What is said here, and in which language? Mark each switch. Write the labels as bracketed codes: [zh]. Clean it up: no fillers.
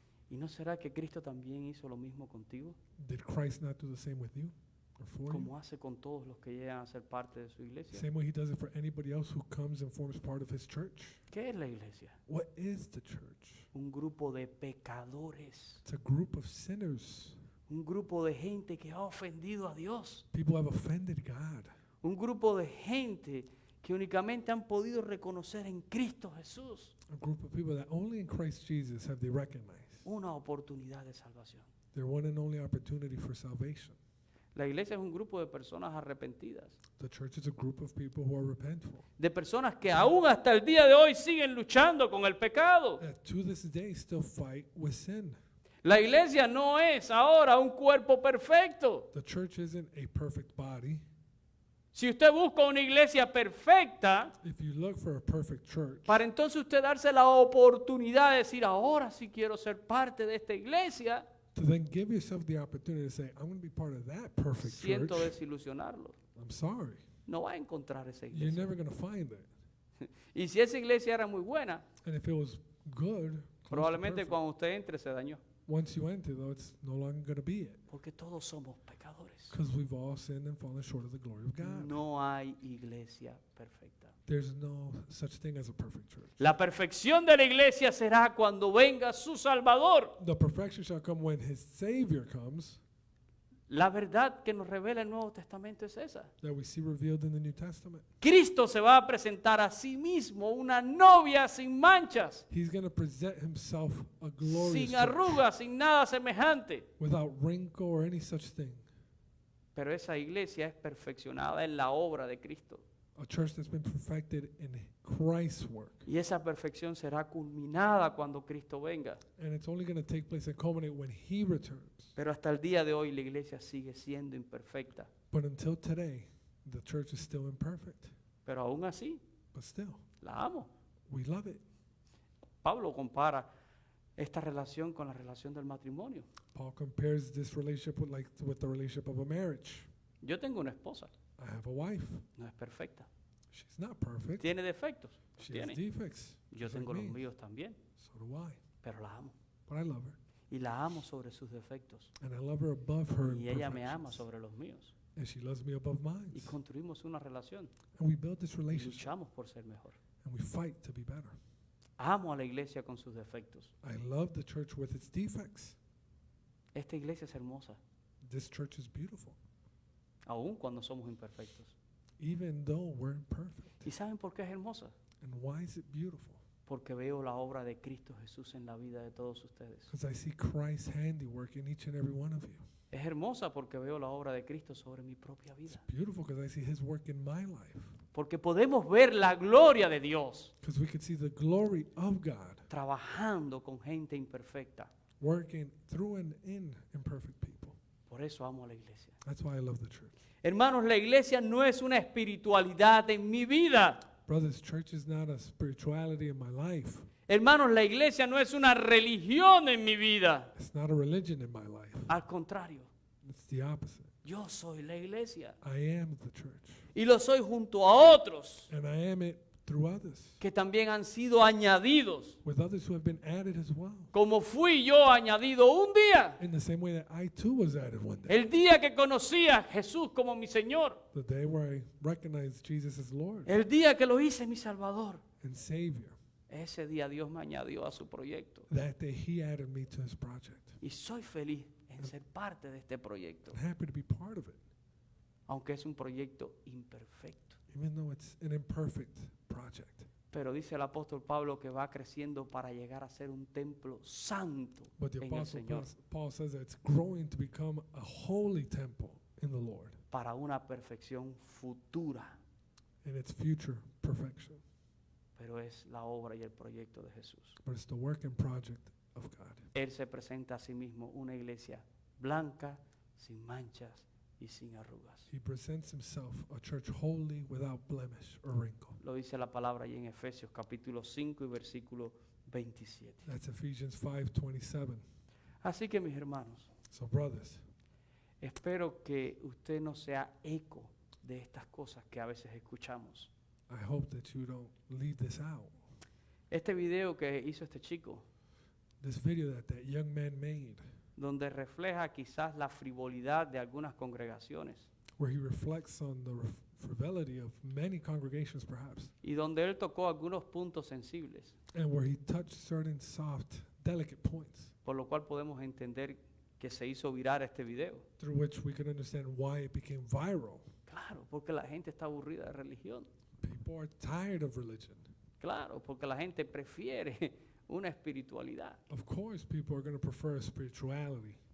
[es] ¿Y no será que Cristo también hizo lo mismo contigo? [en] Did Christ not do the same with you or for you? [es] Como hace con todos los que llegan a ser parte de su iglesia. [en] Same way he does it for anybody else who comes and forms part of his church. [es] ¿Qué es la iglesia? [en] What is the church? [es] Un grupo de pecadores. [en] It's a group of sinners. [es] Un grupo de gente que ha ofendido a Dios. [en] People have offended God. [es] Un grupo de gente que únicamente han podido reconocer en Cristo Jesús [en] A group of people that only in Christ Jesus have they recognized [es] una oportunidad de salvación. [en] their one and only opportunity for salvation. [es] La iglesia es un grupo de personas arrepentidas, [en] The church is a group of people who are repentful. [es] de personas que aún hasta el día de hoy siguen luchando con el pecado. [en] That to this day still fight with sin. [es] La iglesia no es ahora un cuerpo perfecto. [en] The church isn't a perfect body. [es] Si usted busca una iglesia perfecta, [en] If you look for a perfect church, [es] para entonces usted darse la oportunidad de decir, ahora sí quiero ser parte de esta iglesia, [en] to then give yourself the opportunity to say, I'm going to be part of that perfect [es] siento [en] church. [es] desilusionarlo. [en] I'm sorry. [es] No va a encontrar esa [en] You're [es] iglesia. [en] never going to find it. [es] Y si esa iglesia era muy buena, [en] And if it was good, close to [es] probablemente [en] perfect, [es] cuando usted entre se dañó. [en] once you enter, though, it's no longer going to be it. [es] Porque todos somos pecadores. [en] Because we've all sinned and fallen short of the glory of God. [es] No hay iglesia perfecta. [en] There's no such thing as a perfect church. [es] La perfección de la iglesia será cuando venga su Salvador. [en] The perfection shall come when his Savior comes, [es] La verdad que nos revela el Nuevo Testamento es esa. [en] that we see revealed in the New Testament. [es] Cristo se va a presentar a sí mismo una novia sin manchas, [en] He's going to present himself a glorious [es] sin [en] church, [es] arrugas, sin nada semejante. [en] without wrinkle or any such thing. [es] Pero esa iglesia es perfeccionada en la obra de Cristo. [en] A church that's been perfected in Christ's work. [es] Y esa perfección será culminada cuando Cristo venga. [en] And it's only going to take place and culminate when he returns. [es] Pero hasta el día de hoy la iglesia sigue siendo imperfecta. [en] But until today, the church is still imperfect. [es] Pero aún así, [en] But still, [es] la amo. [en] we love it. [es] Pablo compara esta relación con la relación del matrimonio. [en] Paul compares this relationship with the relationship of a marriage. [es] Yo tengo una esposa, [en] I have a wife. [es] no es perfecta. [en] She's not perfect. [es] Tiene defectos, los [en] She has [es] tiene. [en] defects. [es] Yo [en] just [es] tengo [en] like [es] los [en] me. [es] míos también, [en] So do I. [es] pero la amo. [en] But I love her. [es] Y la amo sobre sus defectos. [en] And I love her above her [es] Y ella me ama [en] imperfections. [es] sobre los míos. [en] And she loves me above mine. [es] Y construimos una relación. [en] And we build this [es] Y [en] relationship. [es] luchamos por ser mejor. [en] And we fight to be better. [es] Amo a la iglesia con sus defectos. [en] I love the church with its defects. [es] Esta iglesia es hermosa, [en] This church is beautiful. [es] aun cuando somos imperfectos. [en] Even though we're imperfect. [es] ¿Y saben por qué es hermosa? [en] And why is it beautiful? [es] Porque veo la obra de Cristo Jesús en la vida de todos ustedes. [en] Because I see Christ's handiwork in each and every one of you. [es] Es hermosa porque veo la obra de Cristo sobre mi propia vida. [en] It's beautiful because I see His work in my life. [es] Porque podemos ver la gloria de Dios [en] Because we can see the glory of God [es] trabajando con gente imperfecta. [en] working through and in imperfect people. [es] Por eso amo a la iglesia. [en] That's why I love the church. [es] Hermanos, la iglesia no es una espiritualidad en mi vida. [en] Brothers, church is not a spirituality in my life. [es] Hermanos, la iglesia no es una religión en mi vida. [en] It's not a religion in my life. [es] Al contrario, [en] It's the opposite. [es] yo soy la iglesia. [en] I am the church. [es] Y lo soy junto a otros [en] And I am it through others, [es] que también han sido añadidos. [en] with others who have been added as well. [es] Como fui yo añadido un día. [en] In the same way that I too was added one day. [es] El día que conocí a Jesús como mi Señor. [en] The day where I recognized Jesus as Lord [es] El día que lo hice mi Salvador. [en] and Savior. [es] Ese día Dios me añadió a su proyecto. [en] That day He added me to His project. [es] Y soy feliz en ser parte de este proyecto. [en] I'm happy to be part of it, [es] Aunque es un proyecto imperfecto. [en] even though it's an imperfect project. [es] Pero dice el apóstol Pablo que va creciendo para llegar a ser un templo santo [en] But the [es] en el [en] Apostle [es] Señor. [en] Paul says that it's growing to become a holy temple in the Lord [es] Para una perfección futura. [en] in its future perfection. [es] Pero es la obra y el proyecto de Jesús. [en] But it's the work and project of God. [es] Él se presenta a sí mismo una iglesia blanca, sin manchas y sin arrugas. [en] He presents Himself a church holy, without blemish or wrinkle. [es] Lo dice la palabra ahí en Efesios capítulo 5 y versículo 27. [en] That's Ephesians 5:27. [es] Así que mis hermanos, [en] So brothers, [es] espero que usted no sea eco de estas cosas que a veces escuchamos. [en] I hope that you don't leave this out. [es] Este video que hizo este chico, [en] This video that young man made, [es] donde refleja quizás la frivolidad de algunas congregaciones [en] where he reflects on the frivolity of many congregations perhaps, [es] y donde él tocó algunos puntos sensibles, [en] and where he touched certain soft, delicate points, [es] por lo cual podemos entender que se hizo viral este video. [en] through which we can understand why it became viral. [es] Claro, porque la gente está aburrida de religión. [en] People are tired of religion. [es] Claro, porque la gente prefiere una espiritualidad. [en] Of course, people are going to prefer spirituality.